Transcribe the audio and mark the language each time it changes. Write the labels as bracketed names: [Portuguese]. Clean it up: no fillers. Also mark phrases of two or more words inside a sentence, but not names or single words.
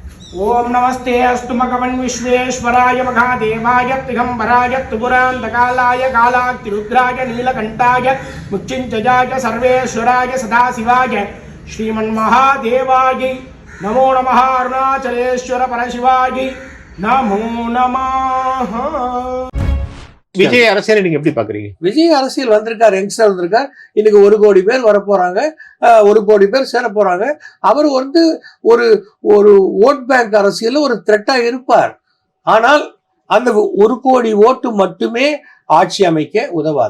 [Sanskrit] ओम नमस्ते अस्तु मघवन् विश्वेश्वराय महादेवाय दिगंबराय त्रिपुरान्तकालाय कालाग्निरुद्राय नीलकण्ठाय मुच्चिञ्जयाय सर्वेश्वराय सदाशिवाय श्रीमन्महादेवाय नमो नमः। अरुणाचलेश्वर परशिवाय नमो नमः। [Tamil] விஜய் அரசியலை நீங்க எப்படி பாக்குறீங்க? விஜய் அரசியல் வந்திருக்கார், யங்ஸ்டர் வந்திருக்கார். இன்னைக்கு 1 கோடி பேர் வர போறாங்க, 1 கோடி பேர் சேர போறாங்க. அவர் வந்து ஒரு ஒரு [English] vote bank [Tamil] அரசியல் ஒரு த்ரெட்டா இருப்பார். ஆனால் அந்த 1 கோடி ஓட்டு மட்டுமே ஆட்சி அமைக்க உதவாது.